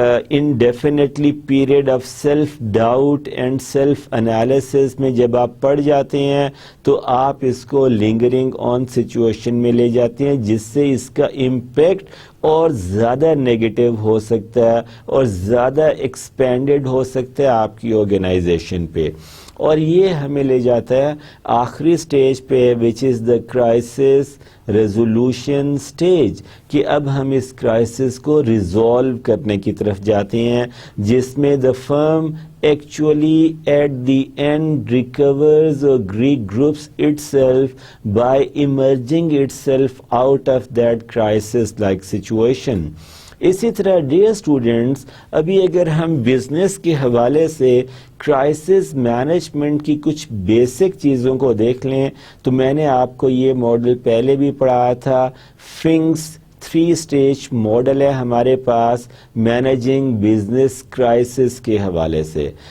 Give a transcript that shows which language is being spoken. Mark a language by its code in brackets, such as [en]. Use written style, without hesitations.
[en] indefinitely period of self doubt and self analysis [ur] میں جب آپ پڑ جاتے ہیں تو آپ اس کو [en] lingering on situation [ur] میں لے جاتے ہیں, جس سے اس کا امپیکٹ اور زیادہ نیگیٹو ہو سکتا ہے اور زیادہ ایکسپینڈڈ ہو سکتا ہے آپ کی آرگنائزیشن پہ. اور یہ ہمیں لے جاتا ہے آخری سٹیج پہ [en] which is the crisis resolution stage, [ur] کہ اب ہم اس کرائسس کو ریزالو کرنے کی طرف جاتے ہیں، جس میں [en] the firm actually at the end recovers or regroups itself by emerging itself out of that crisis like situation. [ur] اسی طرح ڈیئر اسٹوڈنٹس، ابھی اگر ہم بزنس کے حوالے سے کرائسس مینجمنٹ کی کچھ بیسک چیزوں کو دیکھ لیں تو میں نے آپ کو یہ ماڈل پہلے بھی پڑھایا تھا. فنکس 3 اسٹیج ماڈل ہے ہمارے پاس مینیجنگ بزنس کرائسس کے حوالے سے.